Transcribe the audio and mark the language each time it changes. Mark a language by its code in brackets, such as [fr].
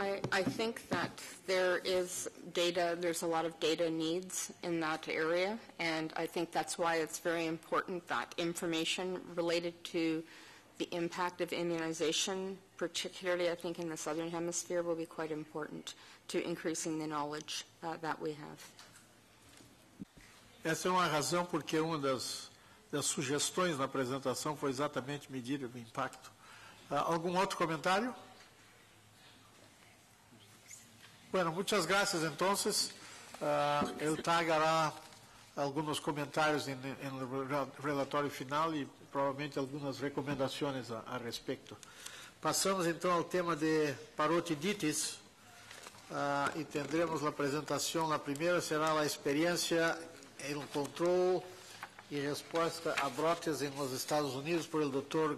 [en] I think that there's a lot of data needs in that area, and I think that's why it's very important that information related to the impact of immunization, particularly I think in the Southern Hemisphere, will be quite important to increasing the knowledge that we have. [pt] Essa é uma razão porque uma das sugestões na apresentação foi exatamente medir o impacto. [es] ¿Algún outro comentário? Bueno, muchas gracias entonces. El TAG hará algunos comentarios en el relatório final [pt] e provavelmente algumas recomendações a respeito. Passamos então ao tema de parotiditis e tendremos a apresentação. A primeira será a experiência em controle e resposta a brotes nos Estados Unidos [es] por el Dr.